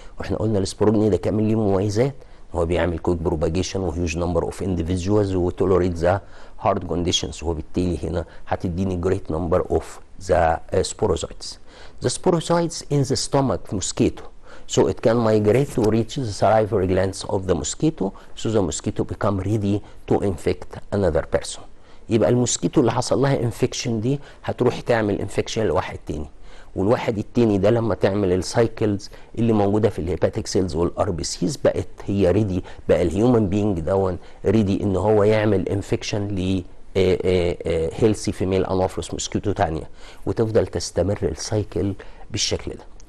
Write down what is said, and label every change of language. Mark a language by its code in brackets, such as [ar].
[ar] واحنا قلنا السبوروجني ده كمان ليه مميزات، هو بيعمل كويك بروباجيشن وهيوج نمبر اوف individuals وتولوريت ذا هارد كونديشنز، وبالتالي هنا هتديني [en] great number of the sporozoites. The sporozoites in the stomach mosquito, so it can migrate to reach the salivary glands of the mosquito, so the mosquito become ready to infect another person. [ar] يبقى الموسكيتو اللي حصل لها انفكشن دي هتروح تعمل انفكشن لواحد تاني، والواحد التاني ده لما تعمل السايكلز اللي موجوده في الهيباتيك سيلز والار بي سيز بقت هي ريدي، بقى الهيومن بينج دون ريدي ان هو يعمل انفكشن ل هيلثي فيميل انوفلس موسكيتو تانيه، وتفضل تستمر السايكل بالشكل ده.